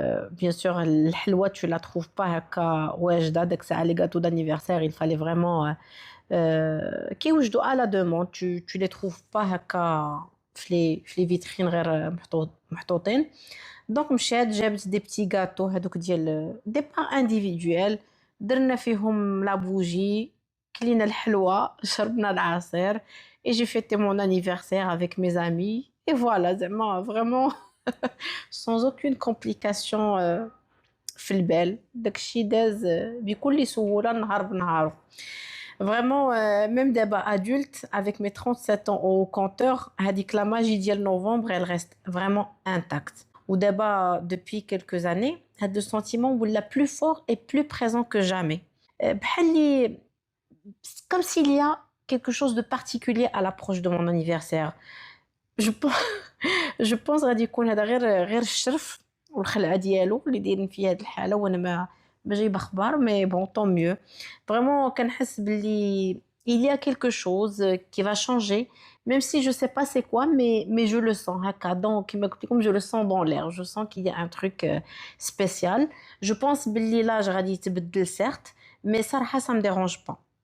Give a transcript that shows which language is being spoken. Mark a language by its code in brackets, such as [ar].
[fr] bien sûr الحلوى tu la trouves pas هكا واجده داك الساعه لي gâteaux d'anniversaire, il fallait vraiment كيوجدوا à la demande, tu les trouves pas هكا في لي فيترين غير محطوطين. [ar] دونك مشات جابت دي بتي غاتو هذوك ديال دي بار انديفيدويل, درنا فيهم لا بوجي, كلينا الحلوى, شربنا العصير, [fr] et j'ai fêté mon anniversaire avec mes amis et voilà, [ar] زعما vraiment sans aucune complication في البال. داكشي داز بكل سهوله نهار بنهارو. [fr] Vraiment, même d'abord adulte, avec mes 37 ans au compteur, هذيك la magie ديال novembre, elle reste vraiment intacte. Ou d'abord, depuis quelques années, هذا sentiment ولا plus fort et plus présent que jamais. بحال comme s'il y a quelque chose de particulier à l'approche de mon anniversaire. [ar] Je pense غادي يكون هذا غير الشرف والخلعه ديالو اللي دايرين في هذه الحاله, وانا ما جايبه اخبار, [fr] mais bon tant mieux. Vraiment [ar] كنحس باللي [fr] il y a quelque chose qui va changer, même si je sais pas c'est quoi, mais je le sens هكا. donc كما قلت لكم je le sens dans l'air, je sens qu'il y a un truc spécial. Je pense باللي l'âge غادي يتبدل certes, mais صراحه ça me dérange pas.